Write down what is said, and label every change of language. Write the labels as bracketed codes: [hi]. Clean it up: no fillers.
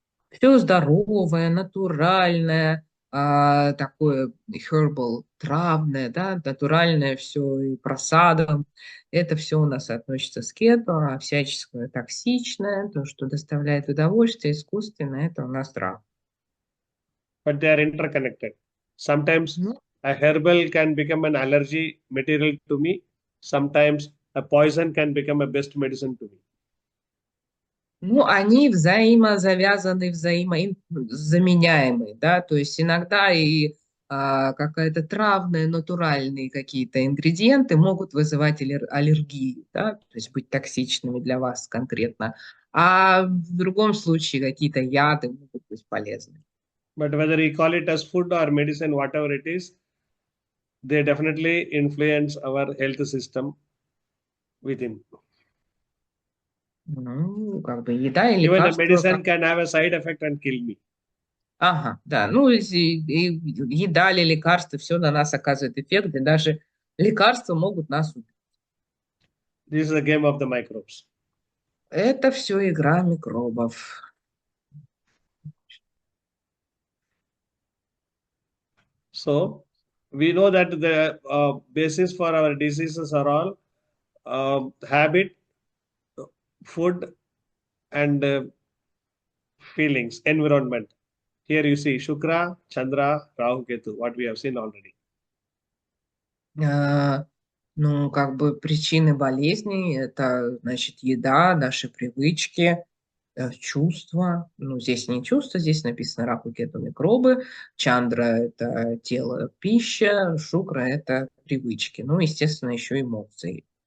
[ru] Все здоровое, натуральное, такое herbal, травное, да, натуральное все и просадом. Это все у нас относится к кето, а всяческое токсичное, то, что доставляет удовольствие, искусственное, это у нас трав. [en] but they are interconnected. Sometimes [ru] Ну, [en] a herbal can become an allergy material to me. Sometimes a poison can become a best medicine to me. [ru] Ну, они взаимозавязаны, взаимозаменяемы, да, то есть иногда и какая-то травная, натуральные какие-то ингредиенты могут вызывать аллергию, да, то есть быть токсичными для вас конкретно, а в другом случае какие-то яды могут быть полезны. [en] But whether we call it as food or medicine, whatever it is, they definitely influence our health system within. [ru] Ну, как бы еда и [en] Even a [ru] лекарства, [en] medicine can have a side effect and kill me. [ru] ага, да, ну, и еда или лекарства, все на нас оказывает эффект, и даже лекарства могут нас убить. [en] This is a game of the microbes. [ru] Это все игра микробов. [en] So we know that the basis for our diseases are all habit, food, and feelings, environment. Here you see Shukra, Chandra, Rahu, Ketu, what we have seen already. [ru] Ну, как бы причины болезней – это, значит, еда, наши привычки, чувства. Ну, здесь не чувства, здесь написано Раху, Кету, микробы. Чандра – это тело, пища. Шукра – это привычки. Ну, естественно, еще эмоции.